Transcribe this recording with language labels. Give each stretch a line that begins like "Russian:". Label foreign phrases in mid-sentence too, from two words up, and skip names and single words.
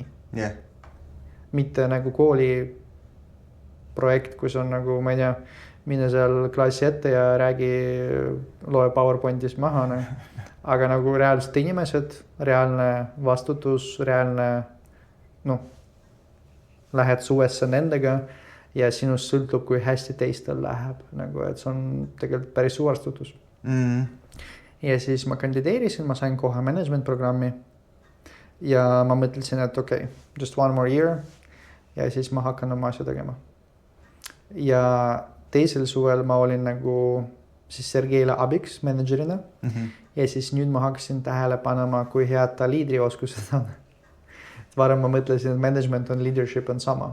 Estonian: Mitte nagu kooli projekt, kus on nagu, ma ei tea, mine seal klassi ette ja räägi, loe PowerPointis maha, aga nagu reaalsed inimesed, reaalne vastutus, reaalne, lähed suvesse nendega ja sinust sõltub, kui hästi teistel läheb, nagu, et see on tegelikult päris suur vastutus. Ja siis ma kandideerisin, ma sain kohe management programmi ja ma mõtlesin, et okei,
English: just 1 more year
Estonian: ja siis ma hakkan oma asja tegema. Ja teisel suvel ma olin nagu siis Sergeile abiks managerina ja siis nüüd ma hakkasin tähele panema, kui head ta liidrioskused on. Varem ma mõtlesin, et management on leadership on sama.